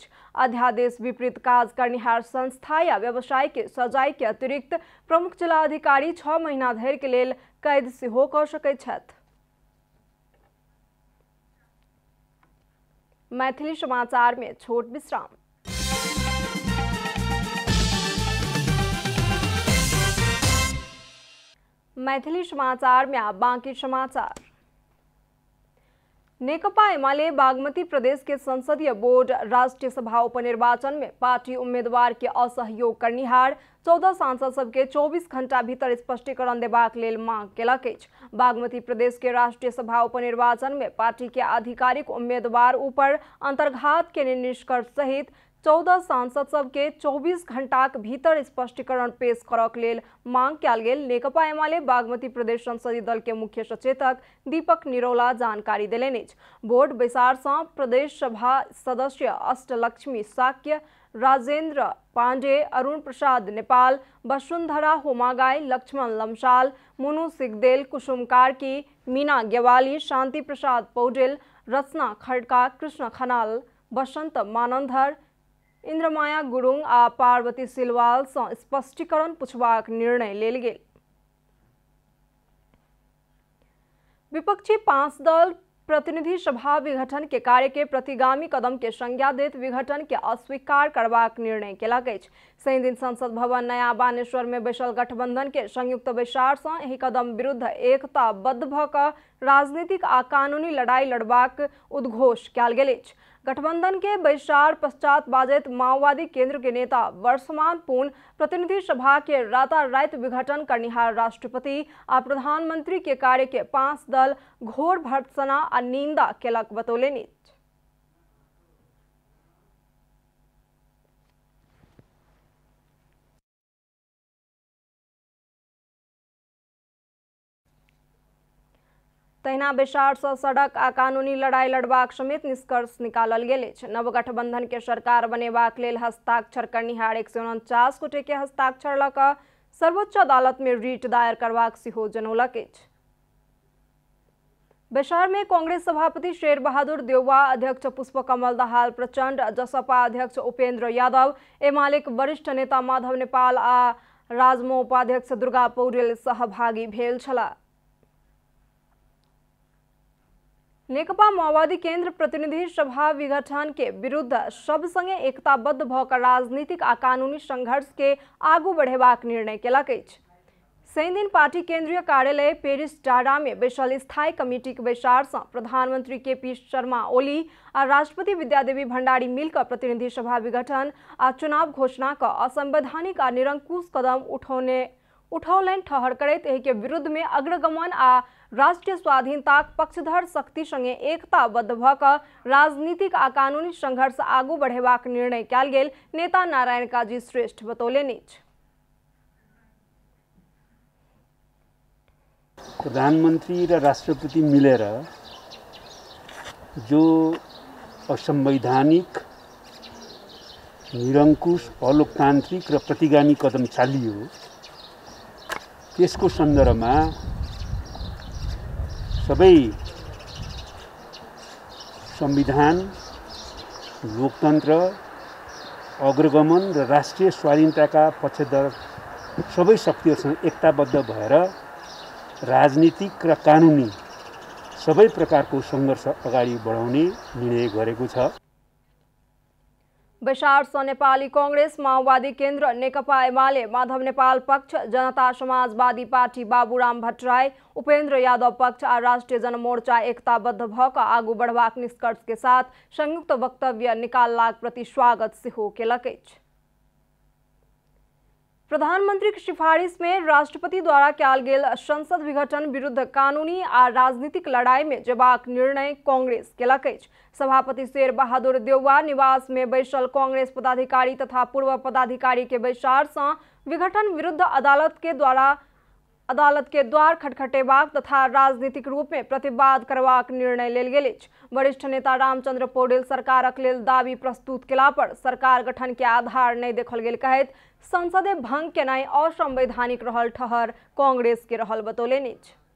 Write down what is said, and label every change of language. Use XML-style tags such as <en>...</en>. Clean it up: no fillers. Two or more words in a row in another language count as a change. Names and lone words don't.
<mai>अध्यादेश विपरीत काज करनिहार संस्था या व्यवसाय के सजाए के अतिरिक्त प्रमुख जिला अधिकारी 6 महीना धरि के लेल कैद सेहो कऽ सकैत छथि। मैथिली समाचार में छोट विश्राम। मैथिली समाचार में आप बाँकी समाचार। नेकपा एमाले बागमती प्रदेश के संसदीय बोर्ड राष्ट्रीय सभा उपनिर्वाचन में पार्टी उम्मीदवार के असहयोग करनिहार 14 सांसद सबके 24 घंटा भीतर स्पष्टीकरण देबाक लेल मांग केलक अछि। बागमती प्रदेश के राष्ट्रीय सभा उपनिर्वाचन में पार्टी के आधिकारिक उम्मीदवार ऊपर अंतर्घात के निष्कर्ष सहित 14 सांसद सबके 24 घंटाक भीतर स्पष्टीकरण पेश करक लेल मांग कयल गेल। नेकपा एमाले बागमती प्रदेश संसदीय दल के मुख्य सचेतक दीपक निरौला जानकारी देलनि अछि। बोर्ड बैसार सँ प्रदेश सभा सदस्य अष्टलक्ष्मी शाक्य, राजेंद्र पांडे, अरुण प्रसाद नेपाल, वसुंधरा होमागाई, लक्ष्मण लम्साल, मुनु सिगदेल, कुसुम कार्की, मीना गेवाली, शांति प्रसाद पौडेल, रचना खड्का, कृष्ण खनाल, बसंत मानंदर, इंद्रमाया गुरुङ आ पार्वती सिलवाल सँ स्पष्टीकरण पुछबाक निर्णय लेल गेल। विपक्षी 5 दल प्रतिनिधि सभा विघटन के कार्य के प्रतिगामी कदम के संज्ञा देत विघटन के अस्वीकार करबाक निर्णय केलक अछि। शनि दिन संसद भवन नया बानेश्वर में बैसल गठबंधन के संयुक्त बैसार सँ एहि कदम विरुद्ध एकताबद्ध भ क राजनीतिक आ कानूनी लड़ाई लड़बाक उद्घोष कयल गेल अछि। गठबंधन के बैसार पश्चात बाजैत माओवादी केंद्र के नेता वर्षमान पूर्ण प्रतिनिधि सभा के रातारात विघटन करनिहार राष्ट्रपति आ प्रधानमंत्री के कार्य के 5 दल घोर भर्त्सना आ निंदा केलक बतौलनि। तहिना बैसार सँ सड़क आ कानूनी लड़ाई लड़बाक समेत निष्कर्ष निकालल गेल अछि। नव गठबंधन के सरकार बनेबाक लेल हस्ताक्षर करनिहार 149 गोटे के हस्ताक्षर लऽ कऽ सर्वोच्च अदालत में रिट दायर करबाक सेहो जनौलक अछि। बैसार में कांग्रेस सभापति शेर बहादुर देउवा, अध्यक्ष पुष्पकमल दाहाल प्रचंड, जसपा अध्यक्ष उपेंद्र यादव, एमालेक वरिष्ठ नेता माधव नेपाल आ राजमो उपाध्यक्ष दुर्गा पौडेल सहभागी भेल छलाह। नेकपा माओवादी केंद्र प्रतिनिधि सभा विघटन के विरुद्ध सब संगे एकताबद्ध भ क राजनीतिक आ कानूनी संघर्ष के आगू बढ़ेबाक निर्णय केलक अछि। शनि दिन पार्टी केंद्रीय कार्यालय पेरिस टाडा में बैसल स्थायी कमिटी के बैसार सँ प्रधानमंत्री केपी शर्मा ओली आ राष्ट्रपति विद्यादेवी भंडारी मिलकर प्रतिनिधि सभा विघटन आ चुनाव घोषणा क असंवैधानिक आ निरंकुश कदम उठौलनि ठहर करैत एहि के विरुद्ध में अग्रगमन आ राष्ट्रीय स्वाधीनताक पक्षधर शक्ति संगे एकताबद्ध भ क राजनीतिक आ कानूनी संघर्ष आगू बढ़ेबाक निर्णय कयल गेल नेता नारायण काजी श्रेष्ठ बतौलनि अछि।</mai> <ne>प्रधानमंत्री र राष्ट्रपति मिलेर जो असंवैधानिक, निरंकुश, अलोकतान्त्रिक र प्रतिगामी कदम चालियो त्यसको सन्दर्भमा सबै संविधान, लोकतन्त्र, अग्रगमन र राष्ट्रिय स्वाधीनताका पक्षधर सबै शक्तिहरूसँग एकताबद्ध भएर राजनीतिक र कानूनी सबै प्रकारको सङ्घर्ष अगाडि बढाउने निर्णय गरेको छ।</ne> <mai>बैसार सँ नेपाली कांग्रेस, माओवादी केंद्र, नेकपा एमाले, माधव नेपाल पक्ष, जनता समाजवादी पार्टी बाबूराम भट्टराई, उपेंद्र यादव पक्ष आ राष्ट्रीय जनमोर्चा एकताबद्ध भ क आगू बढ़बाक निष्कर्ष के साथ संयुक्त वक्तव्य निकाललाक प्रति स्वागत सेहो केलक अछि। प्रधानमंत्री की सिफारिश में राष्ट्रपति द्वारा कयल गेल संसद विघटन विरुद्ध कानूनी आ राजनीतिक लड़ाई में जेबाक निर्णय कांग्रेस केलक अछि। सभापति शेर बहादुर देउवा निवास में बैसल कांग्रेस पदाधिकारी तथा पूर्व पदाधिकारी के बैसार सँ विघटन विरुद्ध अदालत के द्वार खटखटेबाक तथा राजनीतिक रूप में प्रतिवाद करबाक निर्णय लेल गेल अछि। वरिष्ठ नेता रामचंद्र पौडेल सरकारक लेल दावी प्रस्तुत केला पर सरकार गठन के आधार नहीं देखल गेल कहैत संसदे भंग केनाई असंवैधानिक रहल ठहर कांग्रेस के रहल बतौलनि अछि।</mai>